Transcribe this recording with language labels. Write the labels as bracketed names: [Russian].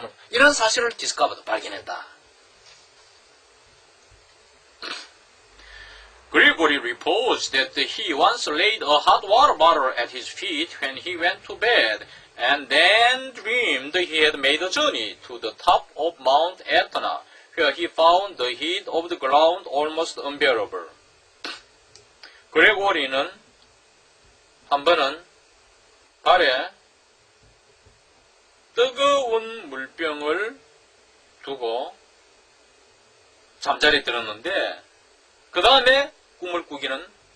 [Korean] 이런 사실을 디스커버도 발견했다. [English] Gregory reports that he once laid a hot water bottle at his feet when he went to bed, and then dreamed he had made a journey to the top of Mount Etna, where he found the heat of the ground almost unbearable. [Korean] 그레고리는 한 번은 발에 뜨거운 물병을 두고 잠자리에 들었는데, 그 다음에 꿈을 꾸기는